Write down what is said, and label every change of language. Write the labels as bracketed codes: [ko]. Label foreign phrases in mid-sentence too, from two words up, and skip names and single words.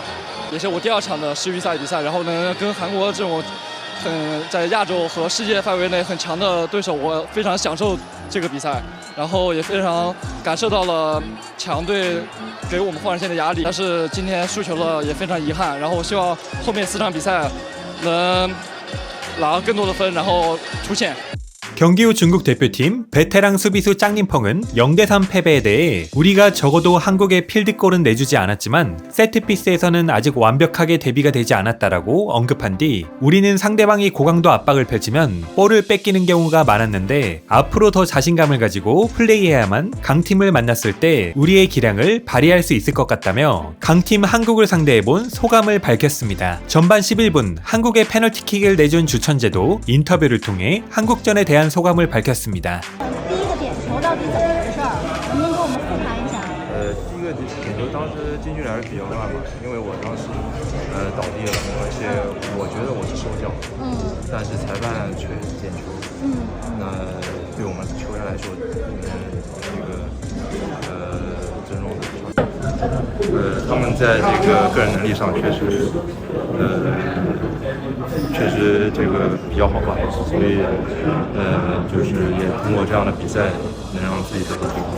[zh] 也是我第2场的世预赛比赛，然后能跟韩国这种在亚洲和世界范围内很强的对手，我非常享受这个比赛，然后也非常感受到了强队给我们换人线的压力。但是今天输球了，也非常遗憾。然后我希望后面4场比赛能拿更多的分，然后出线。 [ko] 경기 후 중국 대표팀 베테랑 수비수 짱님펑은 0대3 패배에 대해 우리가 적어도 한국에 필드골은 내주지 않았지만 세트피스에서는 아직 완벽하게 대비가 되지 않았다라고 언급한 뒤 우리는 상대방이 고강도 압박을 펼치면 볼을 뺏기는 경우가 많았는데 앞으로 더 자신감을 가지고 플레이해야만 강팀을 만났을 때 우리의 기량을 발휘할 수 있을 것 같다며 강팀 한국을 상대해본 소감을 밝혔습니다. 전반 11분 한국의 페널티킥을 내준 주천재도 인터뷰를 통해 한국전에 대한 소감을 밝혔습니다. [zh] 第一个点球到底怎么回事儿？能不能给我们复盘一下？第一个点球当时进去还是比较慢嘛，因为我当时倒地了，而且我觉得我是手脚，但是裁判却点球，那对我们球员来说，这个尊重的，他们在这个个人能力上确实这个比较好吧，所以就是也通过这样的比赛能让自己得到提高。